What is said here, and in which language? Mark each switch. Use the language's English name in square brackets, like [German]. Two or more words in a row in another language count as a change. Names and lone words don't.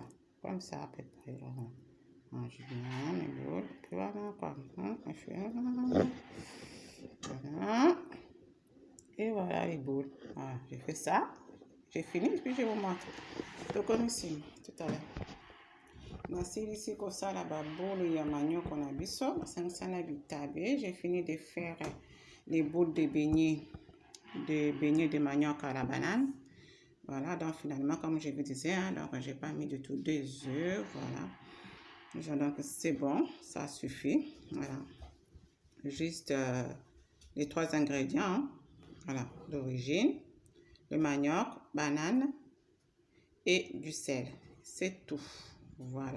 [French] Comme ça à peu près. On mange bien les boules. Puis voilà, comme voilà. Et voilà les boules. Voilà, j'ai fait ça. J'ai fini, puis je vous montre. Donc comme ici, tout à l'heure. [Lingala] Nasilisi kosala babulu ya manioko na biso basangisana bitabe. [French] J'ai fini de faire les boules de beignets de manioc à la banane. Voilà, donc finalement, comme je vous disais, hein, donc j'ai pas mis du tout 2 œufs, voilà. Donc c'est bon, ça suffit, voilà. Juste les 3 ingrédients, hein, voilà, d'origine, le manioc, banane et du sel, c'est tout, voilà.